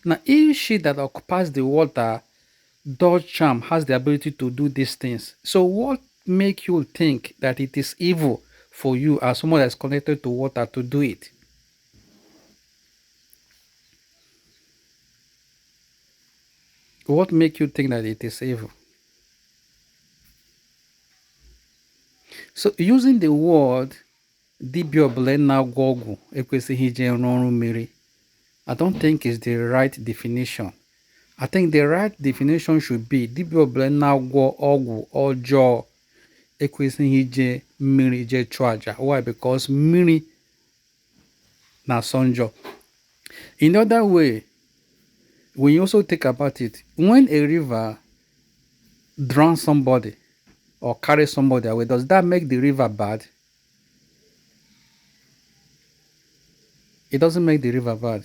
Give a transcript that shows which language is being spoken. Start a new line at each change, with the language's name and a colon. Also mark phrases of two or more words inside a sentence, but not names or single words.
English: Now, if she that occupies the water does charm, has the ability to do these things, so what make you think that it is evil for you as someone that's connected to water to do it? What make you think that it is evil? So using the word
Igbo: dibia ọbụla na-agwọ ọgwụ ekwesịghị ije rụọ ọrụ mmiri,
English: I don't think is the right definition. I think the right definition should be
Igbo: dibia ọbụla na-agwọ ọgwụ ọjọọ ekwesịghị ije mmiri je chụọ aja.
English: Why?
Igbo: Because mmiri na-asọ njọ.
English: In the other way, when you also think about it, when a river drowns somebody or carries somebody away, does that make the river bad? It doesn't make the river bad.